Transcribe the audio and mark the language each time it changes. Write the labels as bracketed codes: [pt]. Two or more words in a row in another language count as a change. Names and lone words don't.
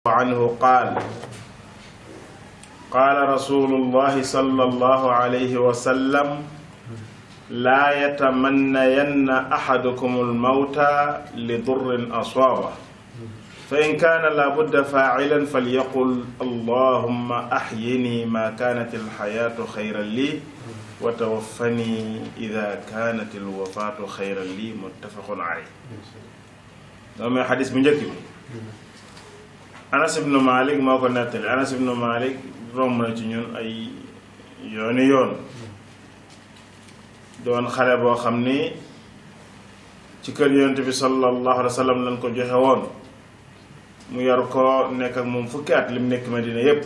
[ar] عنه قال رسول الله صلى الله عليه وسلم لا يتمنين أحدكم الموت لضر أصابه فإن كان لابد فاعلا فليقل اللهم أحيني ما كانت الحياة خيرا لي وتوفني إذا كانت الوفاة خيرا لي متفق عليه. هذا حديث من جكي Anas ibn Malik [wo] moo ko nettali. Anas ibn Malik romb na ci ñun ay yooni yoon doon xale boo xam ni ci kër yonent bi [ar] صلى الله عليه وسلم [wo] lañ ko joxe woon mu yar ko nekk ak moom fukki at lim nekk Madina yépp.